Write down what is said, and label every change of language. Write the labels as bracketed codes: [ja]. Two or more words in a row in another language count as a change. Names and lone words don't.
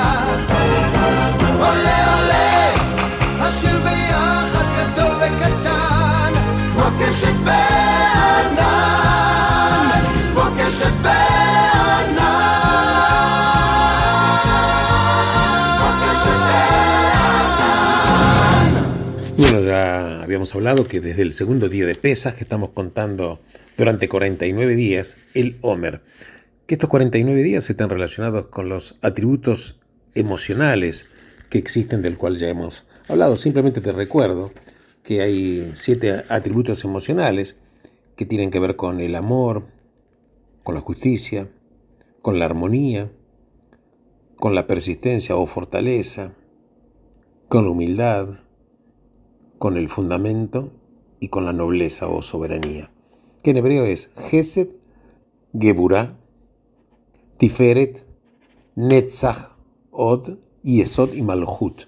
[he] עולה עולה, השיר ביחד גדול וקטן, כמו קשת בענן, כמו קשת בענן, כמו קשת בענן. [es] Bueno, ya habíamos hablado que desde el segundo día de Pesaj, que estamos contando durante 49 días, el Omer, que estos 49 días están relacionados con los atributos emocionales que existen, del cual ya hemos hablado. Simplemente te recuerdo que hay 7 atributos emocionales que tienen que ver con el amor, con la justicia, con la armonía, con la persistencia o fortaleza, con la humildad, con el fundamento y con la nobleza o soberanía, que en hebreo es Gesed, Geburah, Tiferet, Netzach, Od, Yesod y Malhut.